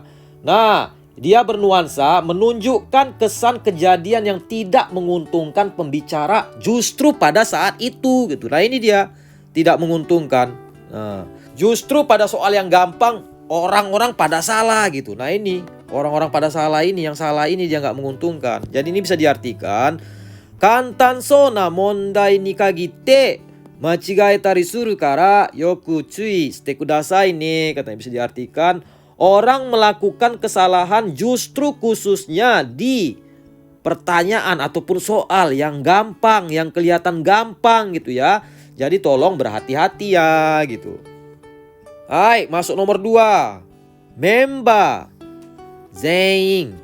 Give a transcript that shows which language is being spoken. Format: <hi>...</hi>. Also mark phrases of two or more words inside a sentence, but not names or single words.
<id>Nah, dia bernuansa menunjukkan kesan kejadian yang tidak menguntungkan pembicara justru pada saat itu gitu. Nah ini dia. Tidak menguntungkan. Nah, justru pada soal yang gampang orang-orang pada salah gitu. Nah ini orang-orang pada salah ini, yang salah ini dia nggak menguntungkan. Jadi ini bisa diartikan</id> <ja>簡単そうな問題に限って間違えたりするからよく注意してくださいね.</ja> <id>Katanya bisa diartikan orang melakukan kesalahan justru khususnya di pertanyaan ataupun soal yang gampang, yang kelihatan gampang gitu ya. Jadi tolong berhati-hati ya gitu. Hai, masuk nomor 2. Memba Zein.</id>